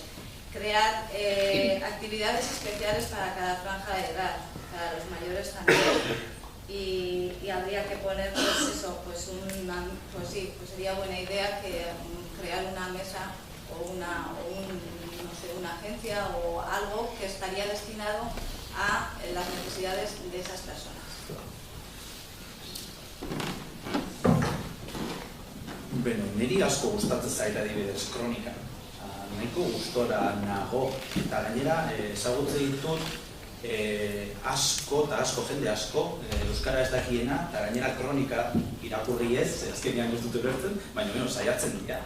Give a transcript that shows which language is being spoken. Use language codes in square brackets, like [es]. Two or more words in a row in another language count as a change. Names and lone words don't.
[es] Crear actividades especiales para cada franja de edad, para los mayores también, y habría que poner, pues eso, pues sería buena idea que crear una mesa o una agencia o algo que estaría destinado a las necesidades de esas personas. [eu] Bueno, niri asko gustatzen zait adibidez kronika. Nahiko gustora nago, eta gainera ezagutzen ditut jende asko, euskara ez dakiena, eta gainera kronika irakurri ez, azkenean ez dute bertzen, baina saiatzen dira.